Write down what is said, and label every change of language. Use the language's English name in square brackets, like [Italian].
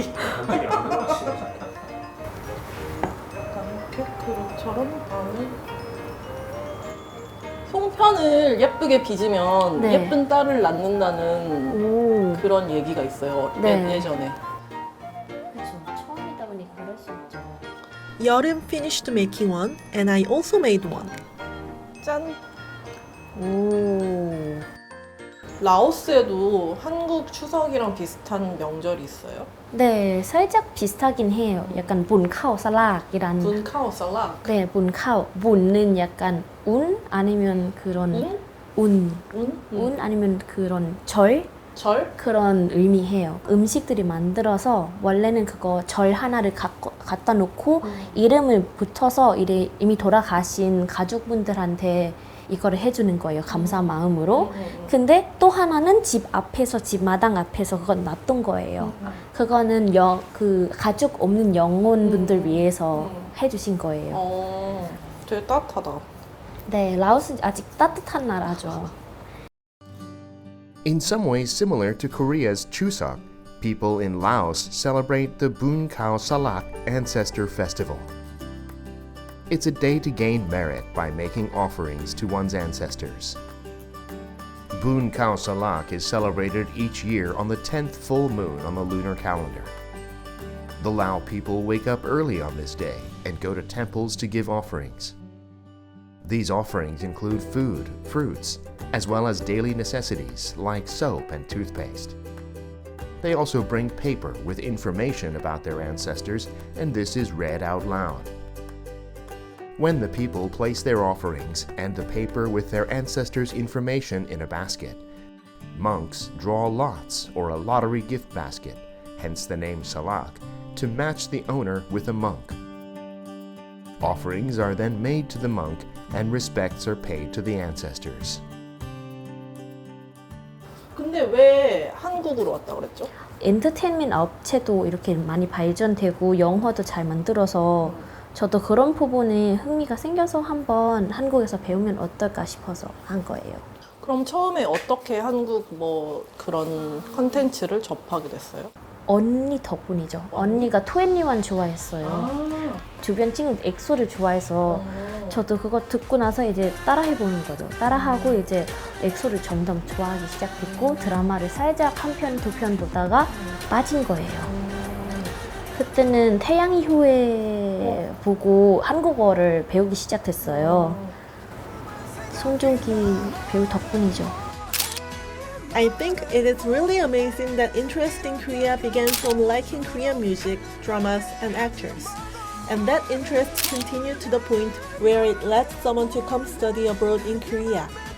[Korean] 이렇게 그릇처럼 안에 송편을 예쁘게 빚으면 네. 예쁜 딸을 낳는다는 오. 그런 얘기가 있어요. 네. 예전에. 그렇죠. 처음이다 보니 그럴 수 있죠. [English] 여름 finished making one, and I also made one. [Korean] 짠. 오. 라오스에도 한국 추석이랑 비슷한 명절이 있어요. 네, 살짝 비슷하긴 해요. 약간 분카오 살락이란. 분카오 살락. 네, 분카오. 분은 약간 운 아니면 그런 운? 운. 운 아니면 그런 절 절? 그런 의미해요. 음식들이 만들어서 원래는 그거 절 하나를 갖다 놓고 이름을 붙여서 이미 돌아가신 가족분들한테 이거를 해주는 거예요. 감사 마음으로. 근데 또 하나는 집 앞에서, 집 마당 앞에서 그건 놨던 거예요. 그거는 그 가족 없는 영혼분들 위해서 해주신 거예요. 되게 따뜻하다. 네, 라오스 아직 따뜻한 나라죠. [English] In some ways similar to Korea's Chuseok, people in Laos celebrate the Bun Khao Salak Ancestor Festival. It's a day to gain merit by making offerings to one's ancestors. Bun Khao Salak is celebrated each year on the 10th full moon on the lunar calendar. The Lao people wake up early on this day and go to temples to give offerings. These offerings include food, fruits, as well as daily necessities like soap and toothpaste. They also bring paper with information about their ancestors, and this is read out loud. When the people place their offerings and the paper with their ancestors' information in a basket, monks draw lots or a lottery gift basket, hence the name salak, to match the owner with a monk. Offerings are then made to the monk and respects are paid to the ancestors. [Korean] 근데 왜 한국으로 왔다 그랬죠? 엔터테인먼트 업체도 이렇게 많이 발전되고 영화도 잘 만들어서 저도 그런 부분에 흥미가 생겨서 한번 한국에서 배우면 어떨까 싶어서 한 거예요. 그럼 처음에 어떻게 한국 그런 컨텐츠를 접하게 됐어요? 언니 덕분이죠. 언니가 21 좋아했어요. 주변 친구 엑소를 좋아해서 저도 그거 듣고 나서 이제 따라해보는 거죠. 따라하고 이제 엑소를 점점 좋아하기 시작했고 드라마를 살짝 한 편, 두 편 보다가 빠진 거예요. 그때는 태양이 후예 보고 한국어를 배우기 시작했어요. 송중기 배우 덕분이죠. [English] I think it is really amazing that interest in Korea began from liking Korean music, dramas, and actors. And that interest continued to the point where it led someone to come study abroad in Korea.